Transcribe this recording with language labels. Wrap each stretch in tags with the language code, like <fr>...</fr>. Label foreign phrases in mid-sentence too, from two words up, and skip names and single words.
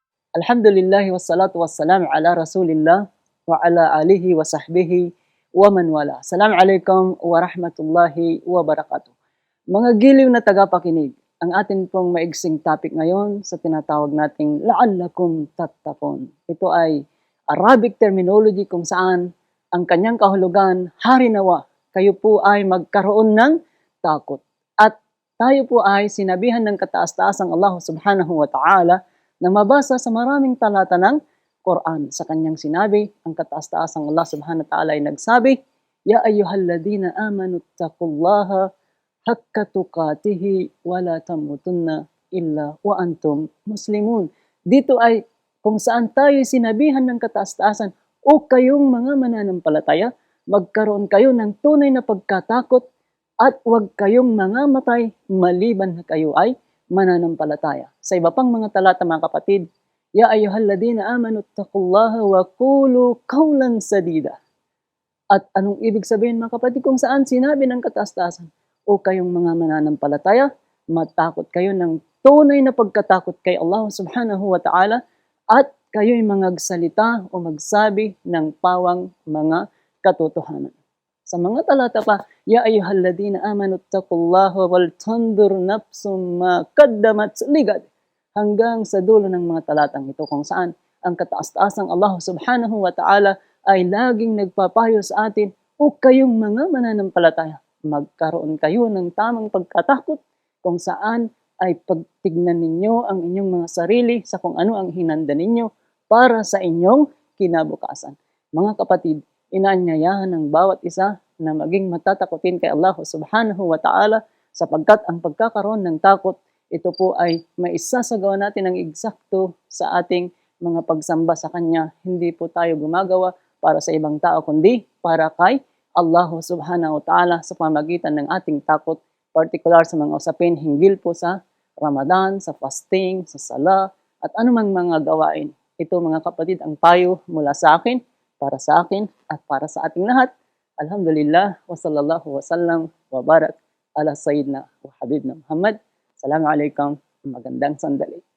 <ar>الحمد لله والصلاة والسلام على رسول الله وعلى آله وصحبه ومن والاه. السلام عليكم ورحمة الله وبركاته.</ar> <tl>Mga giliw na tagapakinig, ang atin pong maigsing topic ngayon sa tinatawag nating</tl> <ar>لعلكم تتقون.</ar> <tl>Ito ay</tl> <en>Arabic terminology</en> <tl>kung saan ang kanyang kahulugan, harinawa, kayo po ay magkaroon ng takot. At tayo po ay sinabihan ng kataas-taasang Allah</tl> <ar>سبحانه وتعالى</ar> <tl>na mabasa sa maraming talata ng Quran. Sa kanyang sinabi, ang kataas-taasang Allah</tl> <ar>سبحانه وتعالى</ar> <tl>ay nagsabi,</tl> <ar>يا أيها الذين آمنوا اتقوا الله حق تقاته ولا تموتن إلا وأنتم مسلمون.</ar> <tl>Dito ay kung saan tayo sinabihan ng kataas-taasan, o kayong mga mananampalataya, magkaroon kayo ng tunay na pagkatakot at huwag kayong mangamatay maliban na kayo ay mananampalataya. Sa iba pang mga talata mga kapatid,</tl> <ar>يا أيها الذين آمنوا اتقوا الله وقولوا قولا سديدا.</ar> <tl>At anong ibig sabihin mga kapatid kung saan sinabi ng kataas-taasan, o kayong mga mananampalataya, matakot kayo ng tunay na pagkatakot kay Allah</tl> <ar>سبحانه وتعالى</ar> <tl>at kayo'y magsalita o magsabi ng pawang mga katotohanan. Sa mga talata pa,</tl> <ar>يا أيها الذين آمنوا اتقوا الله ولتنظر نفس ما قدمت لغد.</ar> <tl>Hanggang sa dulo ng mga talatang ito kung saan ang kataas-taasang Allah</tl> <ar>سبحانه وتعالى</ar> <tl>ay laging nagpapayo sa atin, o kayong mga mananampalataya, magkaroon kayo ng tamang pagkatakot kung saan ay pagtignan ninyo ang inyong mga sarili sa kung ano ang hinanda ninyo para sa inyong kinabukasan. Mga kapatid, inaanyayahan ng bawat isa na maging matatakotin kay Allah</tl> <ar>سبحانه وتعالى</ar> <tl>sapagkat ang pagkakaroon ng takot, ito po ay maisasagawa natin ng eksakto sa ating mga pagsamba sa Kanya. Hindi po tayo gumagawa para sa ibang tao, kundi para kay Allah</tl> <ar>سبحانه وتعالى</ar> <tl>sa pamagitan ng ating takot, particular sa mga usapin hinggil po sa Ramadan, sa fasting, sa sala, at anumang mga gawain. Ito mga kapatid ang payo mula sa akin, para sa akin, at para sa ating lahat.</tl> <ar>الحمد لله، وصلى الله وسلم، وبارك، على سيدنا وحبيبنا محمد. Assalamualaikum,</ar> <tl>magandang sandali.</tl>